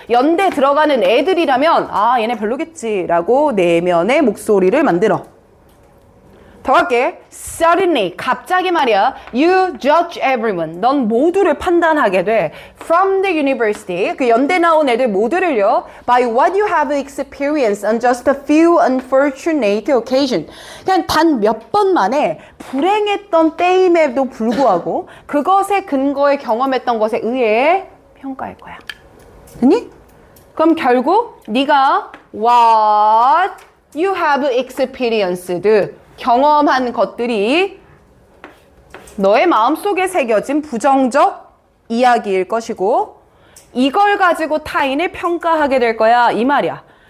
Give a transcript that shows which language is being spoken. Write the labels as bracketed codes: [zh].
[ko] 연대 들어가는 애들이라면 아, 얘네 별로겠지 라고 내면의 목소리를 만들어. 더 갈게. [en] Suddenly, [ko] 갑자기 말이야. [en] You judge everyone. [ko] 넌 모두를 판단하게 돼. [en] From the university. [ko] 그 연대 나온 애들 모두를요. [en] By what you have experienced on just a few unfortunate occasions. [ko] 그냥 단 몇 번 만에 불행했던 때임에도 불구하고 그것에 근거에 경험했던 것에 의해 평가할 거야. 됐니? 그럼 결국 네가 [en] what you have experienced [ko] 경험한 것들이 너의 마음속에 새겨진 부정적 이야기일 것이고 이걸 가지고 타인을 평가하게 될 거야 이 말이야.